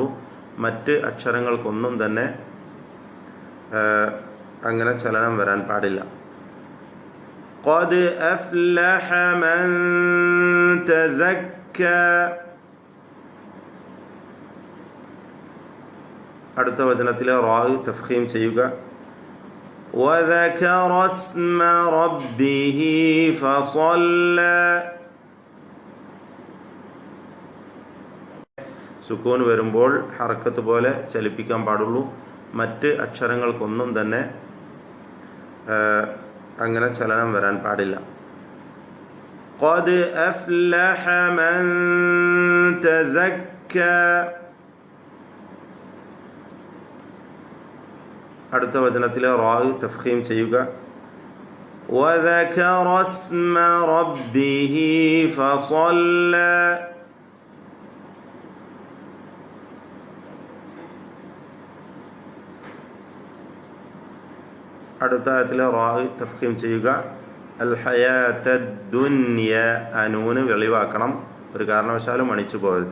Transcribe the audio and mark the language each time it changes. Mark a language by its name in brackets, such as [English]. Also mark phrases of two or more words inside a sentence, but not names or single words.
[Malayalam] മറ്റ് അക്ഷരങ്ങൾക്കൊന്നും തന്നെ അങ്ങനെ ചലനം വരാൻ പാടില്ല. [Arabic] قد أفلح من تزكى. [Malayalam] അടുത്ത വചനത്തിലെ റാ തഫ്ഖീം ചെയ്യുക. [Arabic] وذكر اسم ربه فصلى. [Malayalam] സുക്കൂൻ വരുമ്പോൾ ഹറക്കത്ത് പോലെ ചലിപ്പിക്കാൻ പാടുള്ളൂ. മറ്റ് അക്ഷരങ്ങൾക്കൊന്നും തന്നെ അങ്ങനെ ചലനം വരാൻ പാടില്ല. [Arabic] قد أفلح من تزكى. [Malayalam] അടുത്ത വചനത്തിലെ റാ തഫ്ഖീം ചെയ്യുക. [Arabic] وذكر اسم ربه فصلى. [Malayalam] അടുത്ത ആയത്തിലെ റാ തഫ്ഖീം ചെയ്യുക. [Arabic] الحياة الدنيا, [Malayalam] അനൂന് വെളിവാക്കണം, ഒരു കാരണവശാലും മണിച്ചു പോകരുത്.